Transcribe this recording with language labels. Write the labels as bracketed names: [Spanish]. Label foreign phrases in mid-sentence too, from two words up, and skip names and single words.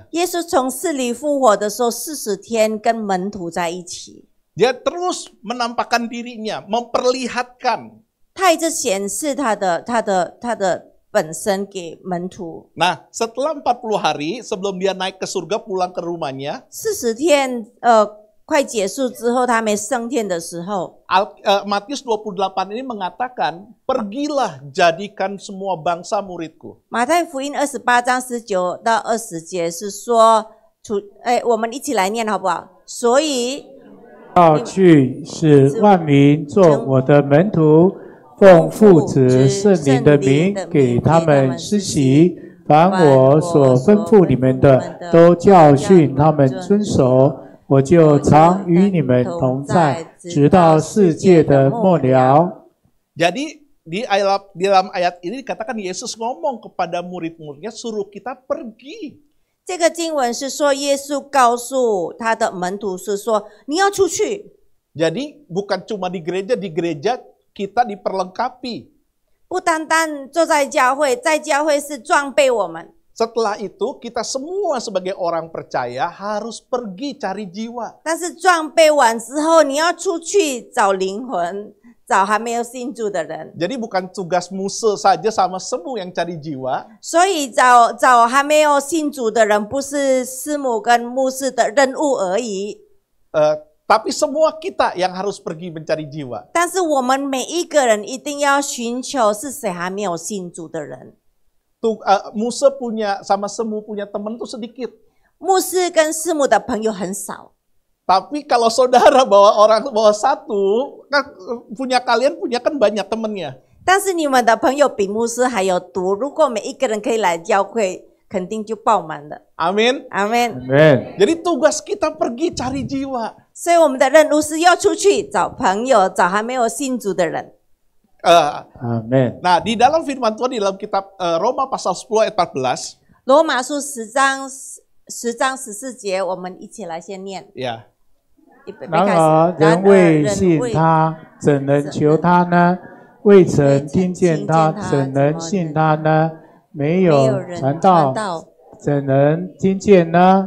[Chinese] 耶稣从死里复活的时候，40天跟门徒在一起， [Indonesian] Dia terus menampakkan dirinya, memperlihatkan. [Chinese] 他一直显示他的本身给门徒。 [Indonesian] Nah, setelah 40 hari sebelum dia naik ke surga pulang ke rumahnya, [Chinese] 40 天快结束之后，他还没升天的时候， [Indonesian] Matius 28 ini mengatakan, pergilah jadikan semua bangsa muridku. [Chinese] 马太福音28章19到20节是说，我们一起来念好不好？所以要去使万民做我的门徒，奉父子圣灵的名给他们施洗，凡我所吩咐你们的，都教训他们遵守。我就常与你们同在，直到世界的末了。 [Indonesian] Jadi dalam ayat ini dikatakan Yesus ngomong kepada murid-muridnya, suruh kita pergi. [Chinese] 这个经文是说，耶稣告诉他的门徒是说，你要出去。 [Indonesian] Jadi bukan cuma di gereja kita diperlengkapi. [Chinese] 不单单坐在教会，在教会是装备我们。 [Indonesian] Setelah itu kita semua sebagai orang percaya harus pergi cari jiwa. [Chinese] 但是装备完之后，你要出去找灵魂，找还没有信主的人。 [Indonesian] Jadi bukan tugas Muse saja sama semu yang cari jiwa. [Chinese] 所以找还没有信主的人，不是师母跟牧师的任务而已。 [Indonesian] Tapi semua kita yang harus pergi mencari jiwa. [Chinese] 但是我们每一个人一定要寻求是谁还没有信主的人。 [Indonesian] Muse punya sama semu punya teman tuh sedikit. [Chinese] 牧师跟师母的朋友很少。 [Indonesian] Tapi kalau saudara bawa satu, kan kalian punya kan banyak temennya. [Chinese] 但是你们的朋友比牧师还有多，如果每一个人可以来教会，肯定就爆满了。 [Indonesian] Amin. [Chinese] 阿门。 [Indonesian] Jadi tugas kita pergi cari jiwa. [Chinese] 所以我们的任务是要出去找朋友，找还没有信主的人。 [Indonesian] Amin. Nah, di dalam firman Tuhan di dalam kitab Roma pasal 10 ayat 14. [Chinese] 罗马书10章14节，我们一起来先念。 [Indonesian] Ya. [Chinese] 然而人未信他，怎能求他呢？未曾听见他，怎能信他呢？没有传道，怎能听见呢？